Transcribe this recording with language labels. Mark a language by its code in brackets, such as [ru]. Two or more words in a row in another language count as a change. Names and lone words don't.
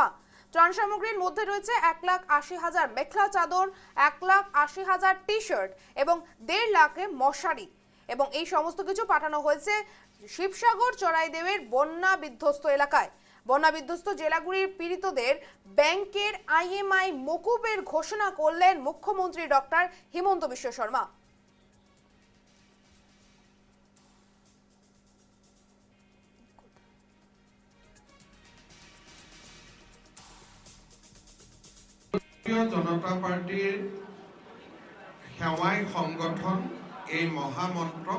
[bn] ত্রাণ সামগ্রীর মধ্যে রয়েছে 1,80,000 মেখলা চাদর, 1,80,000 টি শার্ট এবং 1.5 লাখ মশারি, এবং এই সমস্ত কিছু পাঠানো হয়েছে শিবসাগর চড়াইদেউয়ের বন্যা বিধ্বস্ত এলাকায়। বন্যা বিধ্বস্ত জেলাগুলির পীড়িতদের ব্যাংকের আইএমআই মকুবের ঘোষণা করলেন মুখ্যমন্ত্রী ডক্টর হিমন্ত বিশ্ব শর্মা। [as] জনতা পাৰ্টিৰ সেৱাই সংগঠন এই মহামন্ত্ৰক